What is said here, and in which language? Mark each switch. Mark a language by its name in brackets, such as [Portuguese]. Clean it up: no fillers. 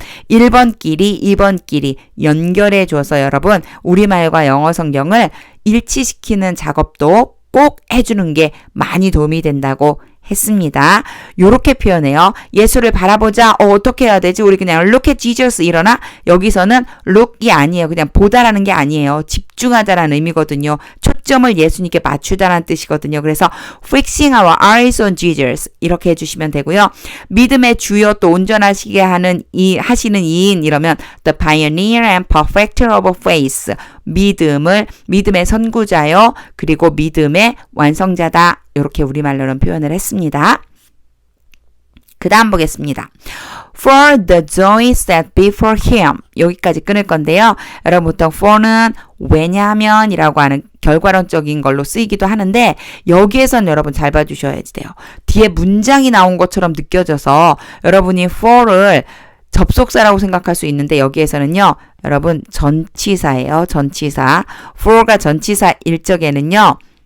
[Korean] 1번끼리 2번끼리 연결해 줘서 여러분 우리말과 영어 성경을 일치시키는 작업도 꼭 해주는 게 많이 도움이 된다고 했습니다. 요렇게 표현해요. 예수를 바라보자. 어떻게 해야 되지? 우리 그냥 [English] look at Jesus [Korean] 이러나 여기서는 look이 아니에요. 그냥 보다라는 게 아니에요. 집중하자라는 의미거든요. 초점을 예수님께 맞추다라는 뜻이거든요. [English] 그래서 fixing our eyes on Jesus [Korean] 이렇게 해주시면 되고요. 믿음의 주요 또 온전하시게 하시는 이인 이러면 [English] the pioneer and perfecter of faith [Korean] 믿음의 선구자요. 그리고 믿음의 완성자다. 이렇게 우리말로는 표현을 했습니다. 그 다음 보겠습니다. [English] For the joy set before him. [Korean] 여기까지 끊을 건데요. 여러분 보통 for는 왜냐하면 이라고 하는 결과론적인 걸로 쓰이기도 하는데 여기에선 여러분 잘 봐주셔야 돼요. 뒤에 문장이 나온 것처럼 느껴져서 여러분이 for를 접속사라고 생각할 수 있는데 여기에서는요. 여러분 전치사예요. 전치사. for가 전치사일 적에는요.